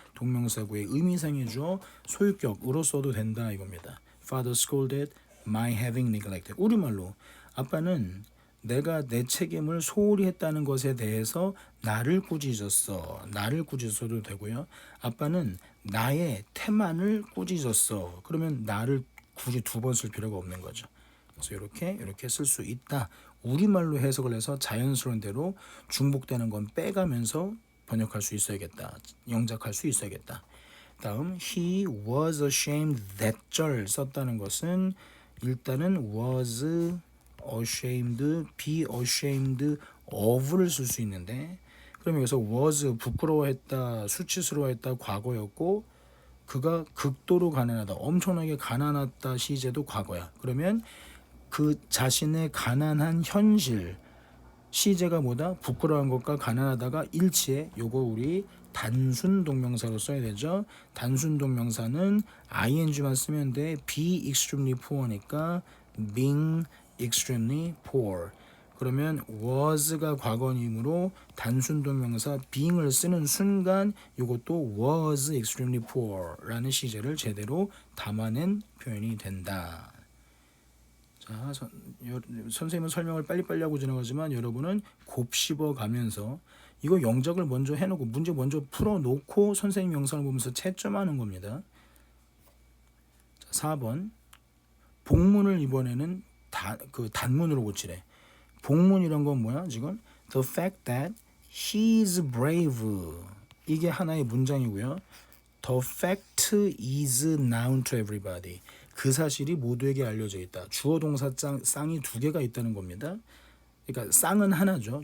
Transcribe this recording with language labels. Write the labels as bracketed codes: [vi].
[ko] 동명사구의 의미상의 주어 소유격으로 써도 된다 이겁니다. [en] Father scolded my having neglected. [ko] 우리말로 아빠는 내가 내 책임을 소홀히 했다는 것에 대해서 나를 꾸짖었어. 나를 꾸짖어도 되고요. 아빠는 나의 태만을 꾸짖었어. 그러면 나를 굳이 두 번 쓸 필요가 없는 거죠. 그래서 이렇게 쓸 수 있다. 우리말로 해석을 해서 자연스러운 대로 중복되는 건 빼가면서 번역할 수 있어야겠다. 영작할 수 있어야겠다. 다음 [en] he was ashamed that [ko] 절 썼다는 것은 일단은 [en] was ashamed, be ashamed of [ko] 를 쓸 수 있는데, 그러면 여기서 was 부끄러워했다, 수치스러워했다 과거였고, 그가 극도로 가난하다, 엄청나게 가난하다 시제도 과거야. 그러면 그 자신의 가난한 현실 시제가 뭐다? 부끄러운 것과 가난하다가 일치해. 요거 우리 단순 동명사로 써야 되죠. 단순 동명사는 ing만 쓰면 돼. [en] be extremely poor니까 being extremely poor. [ko] 그러면 was가 과거이므로 단순 동명사 being을 쓰는 순간 이것도 [en] was extremely poor [ko] 라는 시제를 제대로 담아낸 표현이 된다. 자, 선생님은 설명을 빨리빨리 하고 지나가지만 여러분은 곱씹어 가면서 이거 영작을 먼저 해놓고 문제 먼저 풀어놓고 선생님 영상을 보면서 채점하는 겁니다. 자, 4번 복문을 이번에는 단문으로 고치래. 복문이란 건 뭐야 지금? [en] The fact that he is brave, [ko] 이게 하나의 문장이고요. [en] The fact is known to everybody, [ko] 그 사실이 모두에게 알려져 있다. 주어 동사 쌍이 두 개가 있다는 겁니다. 그러니까 쌍은 하나죠.